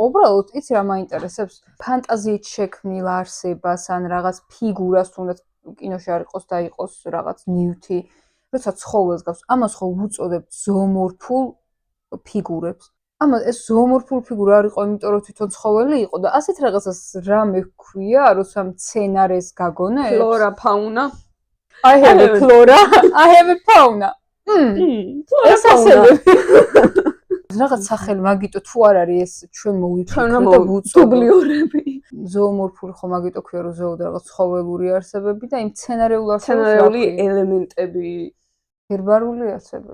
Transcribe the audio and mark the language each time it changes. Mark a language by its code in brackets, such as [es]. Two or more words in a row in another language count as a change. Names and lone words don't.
[ka] უბრალოდ იცი რა მაინტერესებს? ფანტაზიით შექმნილ არსებას ან რაღაც ფიგურას, თუნდაც კინოში არ იყოს და იყოს რაღაც ნივთი, როცა ცხოველს გავს, ამას ხო უწოდებთ ზოომორფულ ფიგურებს. ეს ზოომორფული ფიგურა არ იყო, იმიტომ რომ თვითონ ცხოველი იყო და ასეთ რაღაცას რამე ჰქვია, როცა მცენარეს გაგონებს? ფლორა, ფაუნა. [en] I have a flora, I have a fauna. [ka] ეს ასევე. რაღაც სახელი მაგიტო თუ არ არის ეს ჩვენ მოვიფიქრეთ და ვუწოდოთ. დუბლიორები. ზოომორფული ხო მაგიტო ქვია რომ ზოო და რაღაც ცხოველური არსებები და იმ მცენარეული ელემენტები. ჰერბარული არსებები.